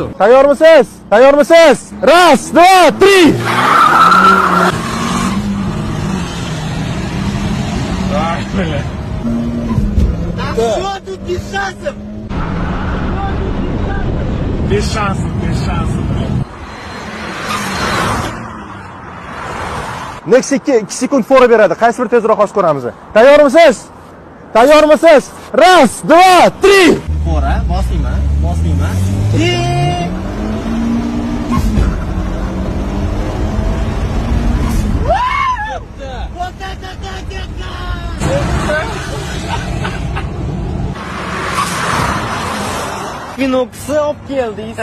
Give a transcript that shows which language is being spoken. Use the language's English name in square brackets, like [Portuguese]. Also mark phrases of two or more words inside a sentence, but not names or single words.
[Uzbek] Tayyormisiz? Tayyormisiz? 1, 2, 3. [Russian] Что тут без шансов? Без шансов, без шансов. [Uzbek] Nexia 2 sekund fora beradi. Qaysi bir tezroq hozir ko'ramiz. Tayyormisiz? Tayyormisiz? 1, 2, 3. Fora, bosingman, bosingman. Kinoksi olib keldingiz.